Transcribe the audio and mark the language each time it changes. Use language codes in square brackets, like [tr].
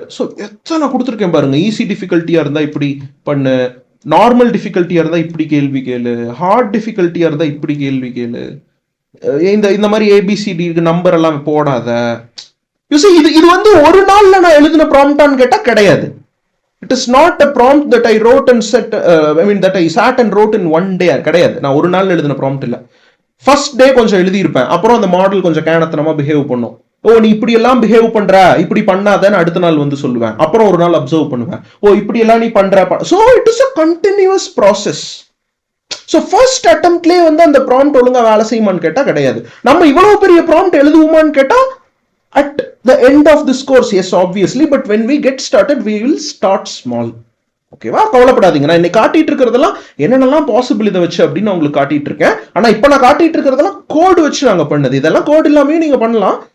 [ta] So எத்தனை கொடுத்துருக்கேன் பாருங்க. ஈஸி டிஃபிகல்ட்டியா இருந்தா இப்படி பண்ணு, நார்மல் டிஃபிகல்ட்டியா இருந்தா இப்படி கேள்வி கேளு, ஹார்ட் டிஃபிகல்ட்டியா இருந்தா இப்படி கேள்வி கேளு, இந்த மாதிரி ஏபிசிடி நம்பர் எல்லாம் போடாத. இது வந்து ஒரு நாள்ல நான் எழுதின ப்ராம்ப்டான்னு கேட்டா கிடையாது. [en] It is not a prompt that I wrote and set, that I sat and wrote in one day. [ta] கிடையாது. நான் ஒரு நாள் எழுதின ப்ராம்ப்ட் இல்ல. ஃபர்ஸ்ட் டே கொஞ்சம் எழுதியிருப்பேன், அப்புறம் அந்த மாடல் கொஞ்சம் கேனத்தனமா பிஹேவ் பண்ணும். ஓ நீ இப்படி எல்லாம் பிஹேவ் பண்ற, இப்படி பண்ணாதன்னு அடுத்த நாள் வந்து சொல்லுவேன். அப்புறம் ஒரு நாள் அப்சர்வ் பண்ணுவேன், ஓ இப்படி எல்லாம் நீ பண்ற. [en] So it is a continuous process. [ta] So first அட்டெம்ப்ட்லயே வந்து அந்த ப்ராம்ப்ட் ஒழுங்கா வேலை செய்யுமான்னு கேட்டா கிடையாது. நம்ம இவ்வளவு பெரிய ப்ராம்ப்ட் எழுதுவோமான்னு கேட்டா [en] at the end of this course, yes, obviously, but when we get started, we will start small. [ta] ஓகேவா, கவலைப்படாதீங்க. நான் இன்னைக்கு காட்டிட்டு இருக்கிறதெல்லாம் என்னென்னலாம் பாசிபிள் இதை வச்சு அப்படின்னு நான் உங்களுக்கு காட்டிட்டு இருக்கேன். ஆனா இப்ப நான் காட்டிட்டு இருக்கிறதெல்லாம் கோடு வச்சு நாங்க பண்ணது. இதெல்லாம் கோடு இல்லாமே நீங்க பண்ணலாம்.